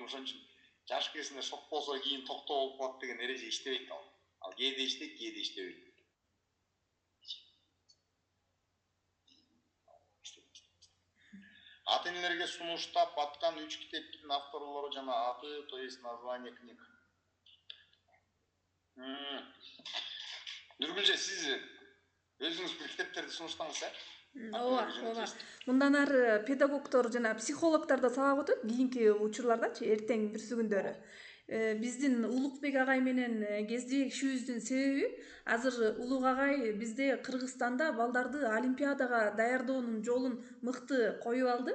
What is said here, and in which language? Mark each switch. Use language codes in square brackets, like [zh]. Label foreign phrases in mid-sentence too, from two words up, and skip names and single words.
[ky] Ошон үчүн жаш кезинде шок болсо кийин токтоо болуп калат деген эреже иштебейт ал. Ал кээде иштейт, кээде иштебейт. Ата-энелерге сунуштап аткан 3 китептин авторлору жана аты, [ru] то есть название книг. [ky] Нургүлжө, сиз өзүңүз бир китептерди сунуштаңыз, Ооба. Мындан ары педагогдор жана психологдор да сабак өтөт кийинки учурлардачы, эртең бүрсү күндөрү. Биздин Улукбек агай менен кездешүүбүздүн себеби азыр Улук агай бизде Кыргызстанда балдарды олимпиадага даярдоонун жолун мыкты коюп алды.